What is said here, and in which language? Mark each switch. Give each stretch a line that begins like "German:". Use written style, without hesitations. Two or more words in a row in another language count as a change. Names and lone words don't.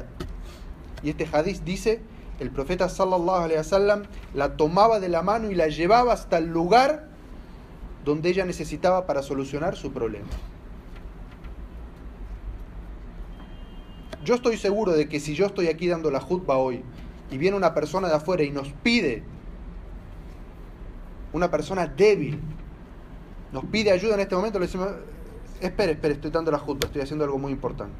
Spanish: Y este hadiz dice: el profeta
Arabic: صلى الله عليه وسلم
Spanish: la tomaba de la mano y la llevaba hasta el lugar donde ella necesitaba para solucionar su problema. Yo estoy seguro de que si yo estoy aquí dando la jutba hoy y viene una persona de afuera y nos pide, una persona débil, nos pide ayuda en este momento, le decimos: espere, estoy dando la jutba, estoy haciendo algo muy importante.